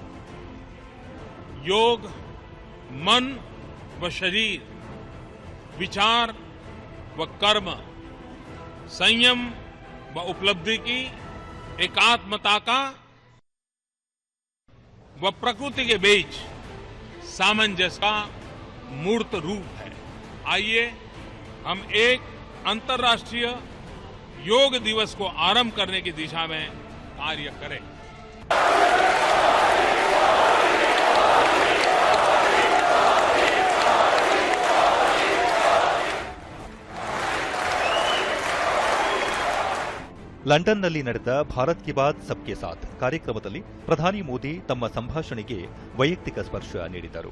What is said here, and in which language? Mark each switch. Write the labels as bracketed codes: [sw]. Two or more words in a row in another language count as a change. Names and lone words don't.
[hi] योग मन व शरीर, विचार व कर्म, संयम व उपलब्धि की एकात्मता का व प्रकृति के बीच सामंजस्य का मूर्त रूप है. आइए हम एक अंतर्राष्ट्रीय योग दिवस को आरंभ करने की दिशा में कार्य करें. [kn] ಲಂಡನ್ನಲ್ಲಿ ನಡೆದ ಭಾರತ್ ಕಿ ಬಾತ್ ಸಬ್ಕೆ ಸಾಥ್ ಕಾರ್ಯಕ್ರಮದಲ್ಲಿ ಪ್ರಧಾನಿ ಮೋದಿ ತಮ್ಮ ಸಂಭಾಷಣೆಗೆ ವೈಯಕ್ತಿಕ ಸ್ಪರ್ಶ ನೀಡಿದರು.